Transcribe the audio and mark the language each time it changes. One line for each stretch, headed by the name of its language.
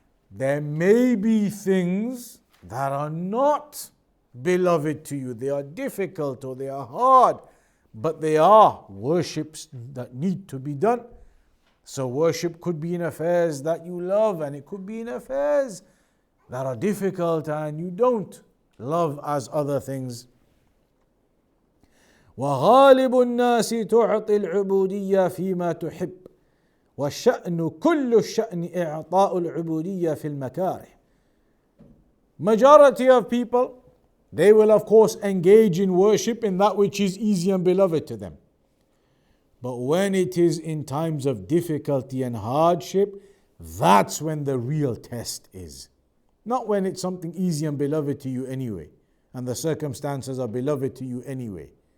English: There may be things that are not beloved to you. They are difficult or they are hard, but they are worships that need to be done. So worship could be in affairs that you love, and it could be in affairs that are difficult and you don't love as other things.
Arabic: وغالب الناس تعطي العبودية فيما تحب والشأن كل الشأن إعطاء العبودية في المكاره.
English: Majority of people, they will of course engage in worship in that which is easy and beloved to them. But when it is in times of difficulty and hardship, that's when the real test is. Not when it's something easy and beloved to you anyway, and the circumstances are beloved to you anyway.